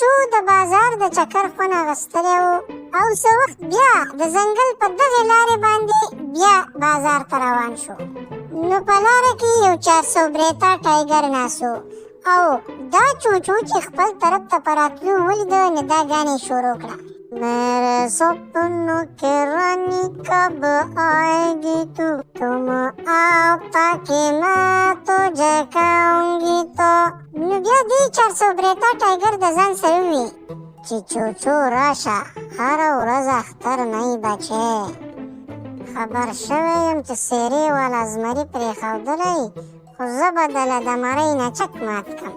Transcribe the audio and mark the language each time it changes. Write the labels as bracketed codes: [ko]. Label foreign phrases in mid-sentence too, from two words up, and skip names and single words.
[ps] د بازار د چکر خوند اخیستلی و او څه وخت بیا د ځنګل په دغې لارې باندې بیا بازار ته روان شو. نو په لاره کې یو 400 بریته ټایګر ناست و او دا چوچو چې خپل طرف ته په راتلو ولیده نو دا ګانې شروع کړه: [ur] میرے سپنوں کے رانی کب آئے گی تو، تم آؤ تاکہ میں تجھے کہوں گی تو. [ps] نو بیا دې 400 بریته ټایګر د ځان سره ووی چې چوچو راشه، هره ورځ اختر نه یې بچی. خبر شوی یم چې څېرې والا زمري پرېښودلی، خو زه به دله د مرۍ نه چک مات کړم.